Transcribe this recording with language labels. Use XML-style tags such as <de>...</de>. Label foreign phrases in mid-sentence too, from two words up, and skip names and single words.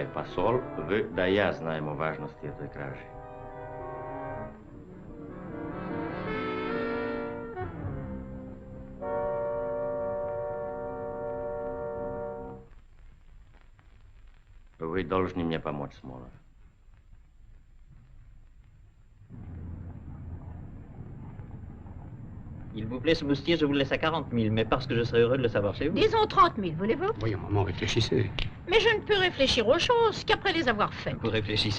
<ru>Посол, вы, да я знаем о важности этой кражи. Вы должны мне помочь, Смолов.</ru> <fr>Il vous plaît, ce moustier, je vous le laisse à 40 000, mais parce que je serais heureux de le savoir chez vous. Disons 30 000, voulez-vous? Voyons, maman, réfléchissez. Mais je ne peux réfléchir aux choses qu'après les avoir faites.</fr>